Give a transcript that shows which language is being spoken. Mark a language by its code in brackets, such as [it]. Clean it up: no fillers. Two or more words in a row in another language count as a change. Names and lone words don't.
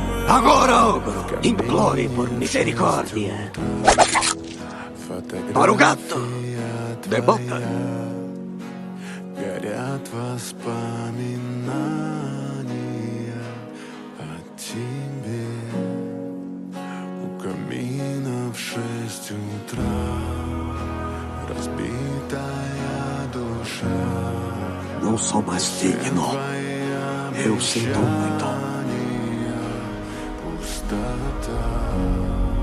[pt] Agora implore por misericórdia para o gato de boca. [ru] Горят воспоминания о тебе. У камина в 6 утра разбитая душа. [pt] Não sou mais digno. Eu sinto muito. [ru] Пустота.